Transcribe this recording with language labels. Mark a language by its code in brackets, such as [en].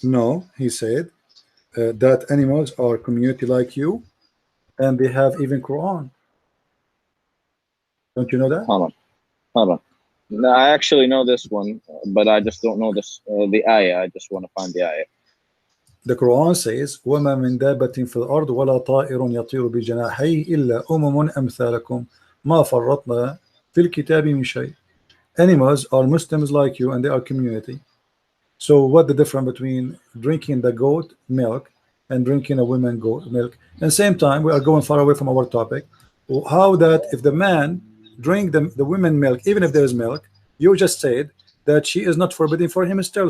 [en] No, he said that animals are community like you, and they have even Quran. Don't you know that? Hold on. No, I actually know this one, but I just don't know the ayah. I just want to find the ayah. The Quran says, [ar] وَمَا مِن دَابَّةٍ فِي الْأَرْضِ وَلَا طَائِرٌ يَطِيرُ بِجَنَاحَيْهِ إِلَّا أُمَمٌ أَمْثَالُكُمْ مَا فَرَّطْنَا فِي الْكِتَابِ مِنْ شَيْءٍ. [en] Animals are Muslims like you, and they are community. So what the difference between drinking the goat milk and drinking a woman goat milk? And same time, we are going far away from our topic. How that if the man drink the women milk, even if there is milk, you just said that she is not forbidden for him still.